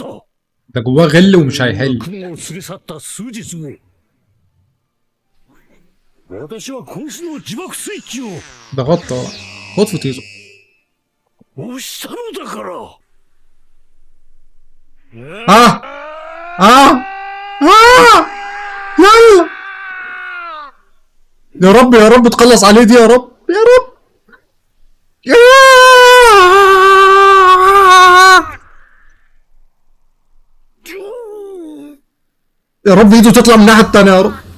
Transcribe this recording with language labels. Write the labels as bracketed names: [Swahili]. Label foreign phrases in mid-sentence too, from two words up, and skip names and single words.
[Arabic] ده جواه غل ومش هيحل. [Japanese] 雲を連れ去った数日後、私はこいつの自爆スイッチを [Arabic] ده غطى خد في طيزه. [Japanese] 押したのだから。 [Arabic] اه اه يلا يا رب يا رب تخلص عليه دي يا رب يا رب يا رب ايده تطلع من الناحية التانية يا رب.